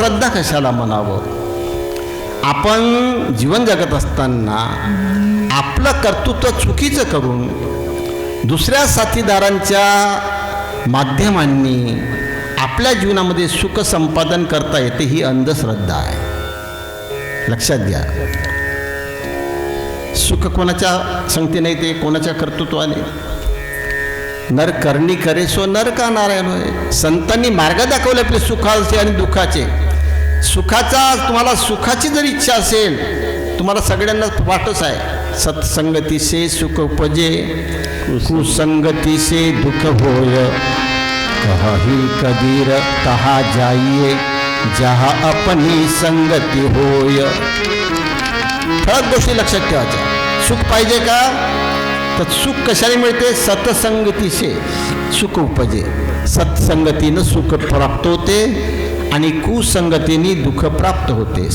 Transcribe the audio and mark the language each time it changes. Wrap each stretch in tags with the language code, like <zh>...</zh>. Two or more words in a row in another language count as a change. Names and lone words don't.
<mr>आता अंधश्रद्धा कशाला म्हणावं. आपण जीवन जगत असताना आपलं कर्तृत्व चुकीचं करून दुसऱ्या साथीदारांच्या माध्यमांनी आपल्या जीवनामध्ये सुख संपादन करता येते, ही अंधश्रद्धा आहे. लक्षात घ्या. सुख कोणाच्या संगतीने येते, कोणाच्या कर्तृत्वाने.</mr> <hi>नर करणी करे सो नर का नारायण होय.</hi> <mr>संतांनी मार्ग दाखवले आपले सुखाचे आणि दुःखाचे. सुखाचा, तुम्हाला सुखाची जर इच्छा असेल, तुम्हाला सगळ्यांना वाटच आहे,</mr> <hi>सत्संगती से सुख उपजे, कुसंगती से दुख होय. कही कबीर कहा जाइए, जहा अपनी संगती होय.</hi> <mr>ठळक गोष्टी लक्षात ठेवायच्या. सुख पाहिजे का, तर सुख कशाने मिळते? सत्संगतीचे सुख उपजे. सत्संगतीनं सुख प्राप्त होते आणि कुसंगतीने दुःख प्राप्त होते.</mr>